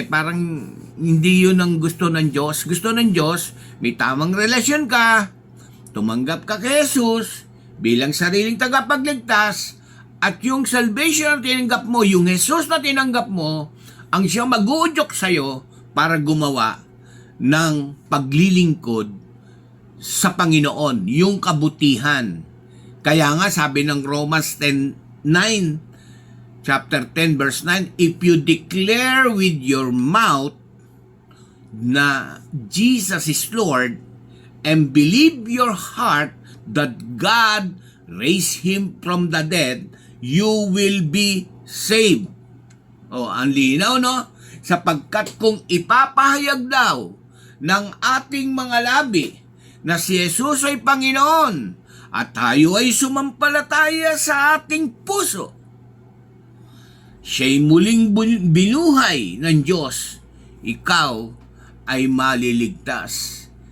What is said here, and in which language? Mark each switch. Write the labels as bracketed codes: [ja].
[tl] Parang hindi yun ang gusto ng Diyos. Gusto ng Diyos, may tamang relasyon ka, tumanggap ka kay Jesus bilang sariling tagapagligtas, at yung salvation na tinanggap mo, yung Jesus na tinanggap mo, ang siyang mag-uudyok sa'yo para gumawa ng paglilingkod sa Panginoon, yung kabutihan. Kaya nga sabi ng [en] Romans 10:9, chapter 10 verse 9, if you declare with your mouth na Jesus is Lord and believe your heart that God raised Him from the dead, you will be saved. [tl] Ang linaw, no? Sapagkat kung ipapahayag daw ng ating mga labi na si Jesus ay Panginoon at tayo ay sumampalataya sa ating puso, siya'y muling binuhay ng Diyos, ikaw ay maliligtas.